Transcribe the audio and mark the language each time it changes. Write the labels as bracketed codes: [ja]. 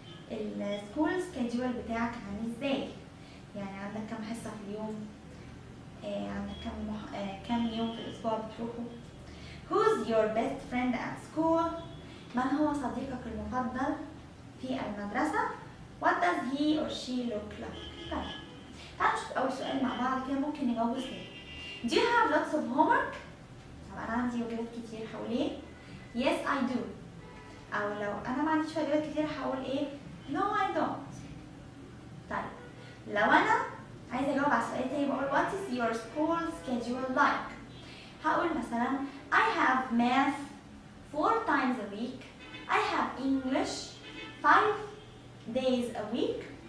[ar] السكول schedule بتاعك عامل ازاي؟ يعني عندك كم حصة في اليوم؟ عندك كم يوم في الأسبوع بتروحوا؟ [en] Who's your best friend at school؟ [ar] من هو صديقك المفضل في المدرسة؟ [en] What does he or she look like؟ [ar] طيب تعالوا نشوف أول سؤال مع بعض كده ممكن نجاوبه ازاي. [en] Do you have lots of homework؟ [ar] طب أنا عندي واجبات كتير هقول إيه؟ [en] Yes I do. [ar] أو لو أنا ما عنديش واجبات كتير هقول إيه؟ [en] No I don't. [ar] طيب لو أنا عايزة أجاوب على السؤال تاني بقول [en] What is your school schedule like؟ [ar] هقول مثلا [en] I have math 4 times a week. I have English 5 days a week.